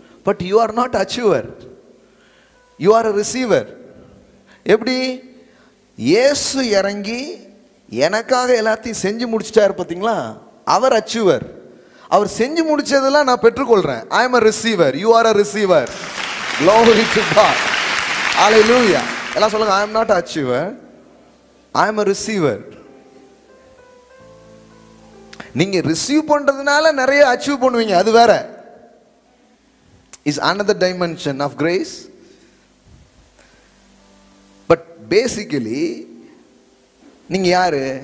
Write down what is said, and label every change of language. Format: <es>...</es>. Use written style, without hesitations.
<en>But you are not achiever, you are a receiver.</en> <ta>எப்படி? இயேசு இறங்கி எனக்காக எல்லாத்தையும் செஞ்சு முடிச்சிட்டாரு பார்த்தீங்களா? அவர் அச்சீவர். அவர் செஞ்சு முடிச்சதெல்லாம் நான் பெற்றுக்கொள்றேன்.</ta> <en>I am a receiver, you are a receiver. Glory to God. Hallelujah.</en> <ta>எல்லாம் சொல்லுங்க,</ta> <en>I am not a achiever, I am a receiver.</en> <ta>நீங்க ரிசீவ் பண்றதுனால நிறைய அச்சீவ் பண்ணுவீங்க, அது வேற.</ta> <en>Is another dimension of grace. But basically</en> <ta>நீங்க யாரு?</ta>